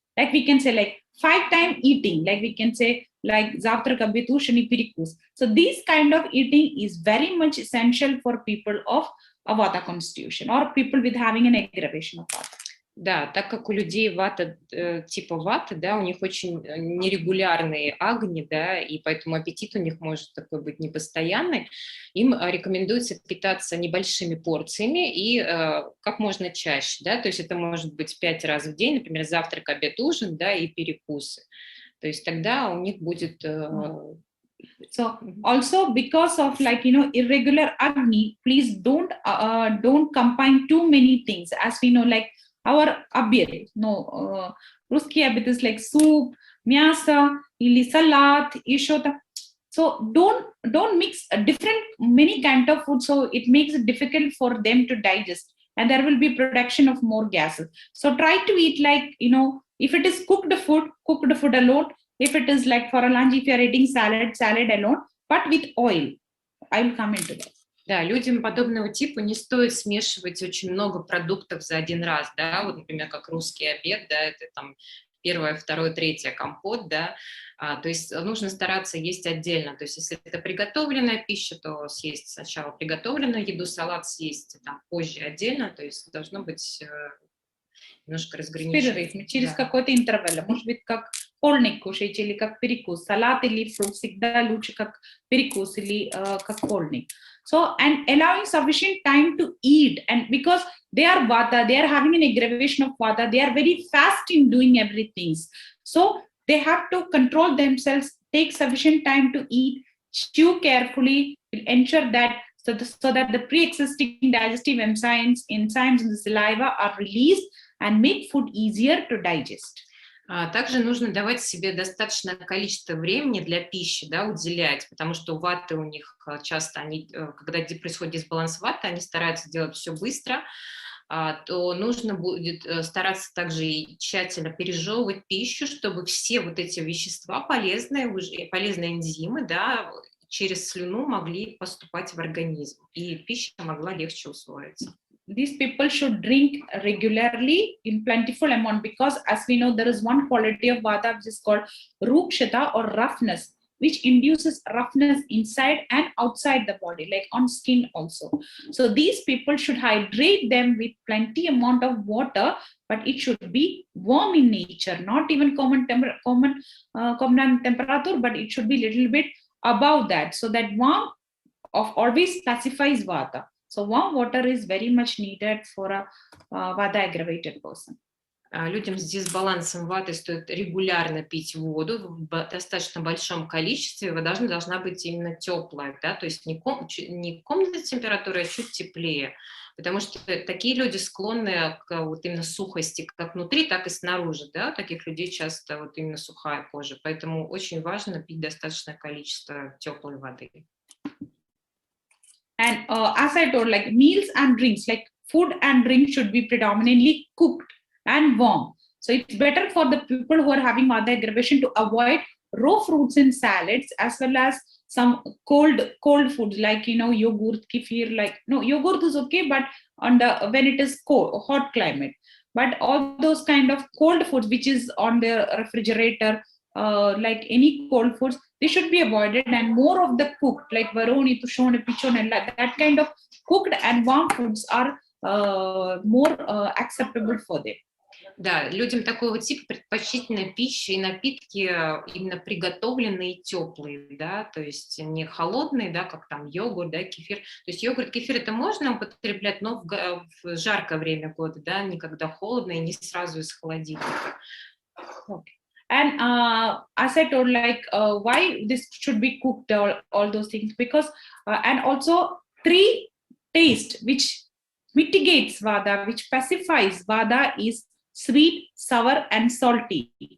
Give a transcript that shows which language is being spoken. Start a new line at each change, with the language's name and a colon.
English: Like we can say, like 5-time eating, like we can say, like
Russian: zavtraka, betushani, pirikus.
English: So this kind of eating is very much essential for people of a vata constitution or people with having an aggravation of vata.
Russian: Да, так как у людей вата, типа ваты, да, у них очень нерегулярные агни, да, и поэтому аппетит у них может такой быть непостоянный, им рекомендуется питаться небольшими порциями и как можно чаще, да, то есть это может быть 5 раз в день, например, завтрак, обед, ужин, да, и перекусы. То есть тогда у них будет...
English: So also because of irregular agni, please don't combine too many things. As we know, like our abhyad,
Russian: Ruski abhyad
English: is like soup,
Russian: myasa, ili salad, ishota.
English: So don't mix many kind of food. So it makes it difficult for them to digest, and there will be production of more gases. So try to eat if it is cooked food alone. If it is like for a lunch, if you are eating salad alone, but with oil. I will come into that.
Russian: Да, людям подобного типа не стоит смешивать очень много продуктов за один раз, да, вот, например, как русский обед, да, это там 1, 2, 3 компот, да, то есть нужно стараться есть отдельно, то есть если это приготовленная пища, то съесть сначала приготовленную еду, салат съесть там позже отдельно, то есть должно быть немножко разграничить. Через какой-то интервал, может быть, как полник кушать или как перекус, салат или фрукт всегда лучше как перекус или как полник.
English: So, and allowing sufficient time to eat, and because they are vata, they are having an aggravation of vata, they are very fast in doing everything. So they have to control themselves, take sufficient time to eat, chew carefully, will ensure that so that the pre-existing digestive enzymes in the saliva are released and make food easier to digest.
Russian: Также нужно давать себе достаточное количество времени для пищи, да, уделять, потому что у ваты у них часто, когда происходит дисбаланс ваты, они стараются делать все быстро, то нужно будет стараться также и тщательно пережевывать пищу, чтобы все вот эти вещества полезные энзимы, да, через слюну могли поступать в организм, и пища могла легче усвоиться.
English: These people should drink regularly in plentiful amount, because as we know, there is one quality of vata which is called rukshata or roughness, which induces roughness inside and outside the body, like on skin also. So these people should hydrate them with plenty amount of water, but it should be warm in nature, not even common temperature, but it should be a little bit above that. So that warm always pacifies vata. So warm water is very much needed for a vata aggravated person.
Russian: Людям с дисбалансом ваты стоит регулярно пить воду в достаточно большом количестве. Вода должна быть именно теплая, да? То есть не комнатной температуры, а чуть теплее. Потому что такие люди склонны к вот именно сухости как внутри, так и снаружи. Да? У таких людей часто вот именно сухая кожа. Поэтому очень важно пить достаточное количество теплой воды.
English: And as I told, like meals and drinks, like food and drink should be predominantly cooked and warm. So it's better for the people who are having vata aggravation to avoid raw fruits and salads, as well as some cold foods like, you know, yogurt, kefir. Like, no, yogurt is okay, but when it is cold, hot climate. But all those kind of cold foods which is on the refrigerator, like any cold foods, they should be avoided, and more of the cooked, like
Russian: varoni, tushone, pichone,
English: and that kind of cooked and warm foods are more acceptable for them.
Russian: Да, людям такого типа предпочтительна пища и напитки именно приготовленные и теплые, да, то есть не холодные, да, как там йогурт, да, кефир. То есть йогурт, кефир это можно употреблять, но в жаркое время года, да, не когда холодно и не сразу из холодильника.
English: Okay. And as I told, like why this should be cooked, all those things, because and also 3 taste which mitigates vata, which pacifies vata is sweet, sour, and salty.